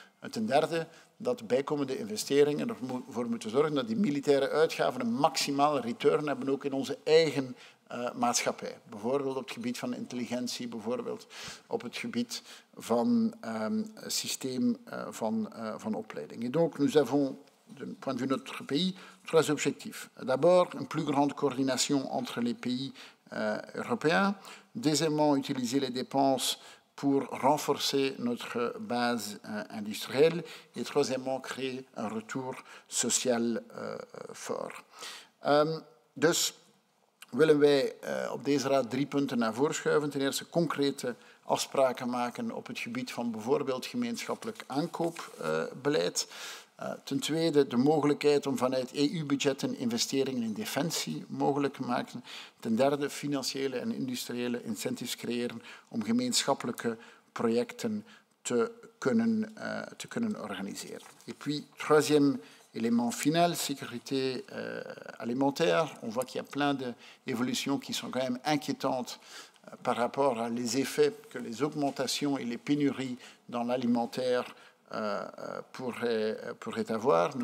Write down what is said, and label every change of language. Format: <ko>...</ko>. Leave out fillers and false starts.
<nl>En ten derde, dat bijkomende investeringen ervoor moeten zorgen dat die militaire uitgaven een maximale return hebben, ook in onze eigen maatschappij. Bijvoorbeeld op het gebied van intelligentie, bijvoorbeeld op het gebied van systeem van opleiding.</nl> <fr>Et donc, nous avons, du point de vue de notre pays, 3 objectifs. D'abord, une plus grande coordination entre les pays européens. Deuxièmement, utiliser les dépenses pour renforcer notre base industrielle. Et troisièmement, créer un retour social fort.</fr> <nl>Dus willen wij op deze raad 3 punten naar voren schuiven. Ten eerste concrete afspraken maken op het gebied van bijvoorbeeld gemeenschappelijk aankoopbeleid. Ten tweede de mogelijkheid om vanuit EU-budgetten investeringen in defensie mogelijk te maken. Ten derde financiële en industriële incentives creëren om gemeenschappelijke projecten te kunnen organiseren.</nl> <fr>Et puis, troisième élément final, sécurité alimentaire. On voit qu'il y a plein d'évolutions qui sont quand même inquiétantes par rapport à les effets que les augmentations et les pénuries dans l'alimentaire pourrait avoir.</fr>